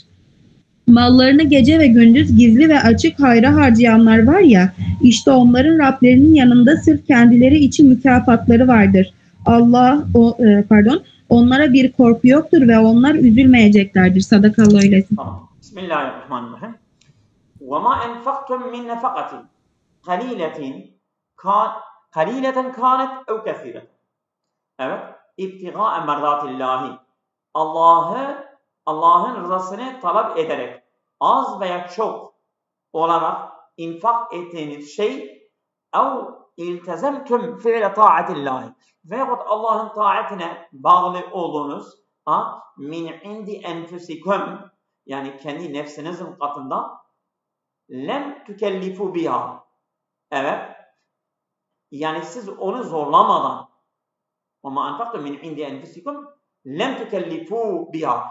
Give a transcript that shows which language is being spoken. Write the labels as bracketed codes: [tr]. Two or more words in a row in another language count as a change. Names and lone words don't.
[tr] Mallarını gece ve gündüz gizli ve açık hayra harcayanlar var ya, işte onların Rablerinin yanında sırf kendileri için mükafatları vardır. Onlara bir korku yoktur ve onlar üzülmeyeceklerdir. Sadakallahu eylesin. Tamam. [ar] Bismillahirrahmanirrahim. وَمَا أَنْفَقْتُمْ مِنْ نَفَقَةٍ قَلِيلَةً كَانَتْ اَوْ كَثِيرَةً. Evet. اِبْتِغَاءَ مَرْضَاتِ اللّٰهِ. [tr] Allah'ın rızasını talep ederek az veya çok olarak infak ettiğiniz şey [ar] اَوْ اِلْتَزَمْتُمْ فِعْلَ طَاعَةِ اللّٰهِ [tr] veyahut Allah'ın taatine bağlı olduğunuz [ar] من عند أنفسكم, [tr] yani kendi nefsinizin katında [ar] لم تكلفوا بها. [tr] Evet. Yani siz onu zorlamadan, ama [ar] أنفقتم من عند أنفسكم لم تكلفوا بها.